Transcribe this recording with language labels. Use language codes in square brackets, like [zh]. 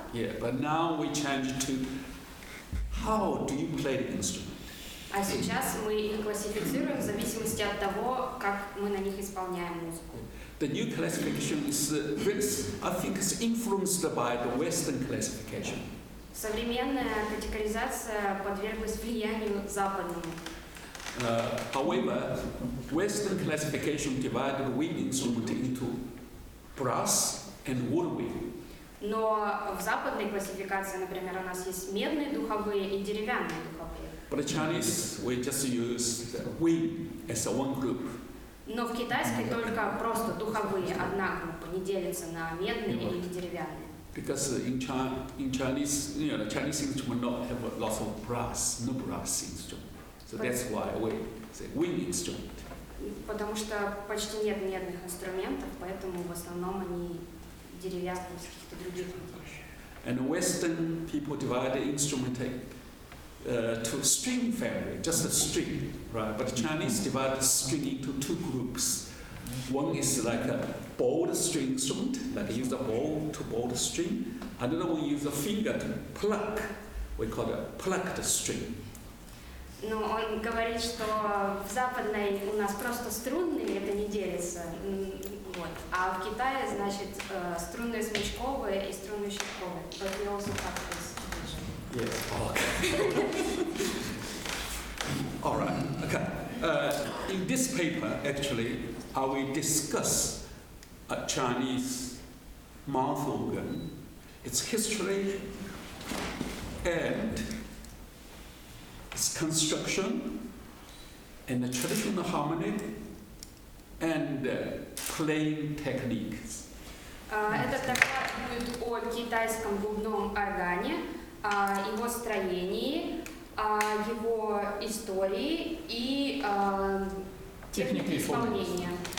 [en] Yeah, but now we change to how do you play the instrument. [ru] А сейчас мы их классифицируем в зависимости от того, как мы на них исполняем музыку. [en] The new classification is, I think, is influenced by the Western classification. [ru] Современная категоризация подверглась влиянию западному. [en] However, Western classification divided wind instrument into brass and woodwind. [ru] Но в западной классификации, например, у нас есть медные духовые и деревянные духовые. [en] But the Chinese, we just use wind as a one group. [ru] Но в китайской только просто духовые, одна группа, не делится на медные или деревянные. [en] Because in Chinese, you know, the Chinese instrument not have lots of brass, no brass instrument. So that's why we say wind instrument. [ru] Потому что почти нет медных инструментов, поэтому в основном они деревянные из каких-то других материалов. [en] And Western people divide the instrument to string family, just a string, right? But the Chinese divide the string into 2 groups. One is like a bowed string instrument, like use a bow to bow the string. Another one use a finger to pluck. We call it a plucked string. [ru] Ну, он говорит, что в западной у нас просто струнные, это не делится. Вот. А в Китае, значит, струнные смычковые и струнные щипковые. [en] But we also practice. Yes. Okay. All right. Okay. In this paper, actually, I will discuss a Chinese mouth organ, its history, and its construction, and the traditional harmony, and playing techniques. [ru] Этот доклад будет о китайском губном органе, о его строении, о его истории и технике исполнения.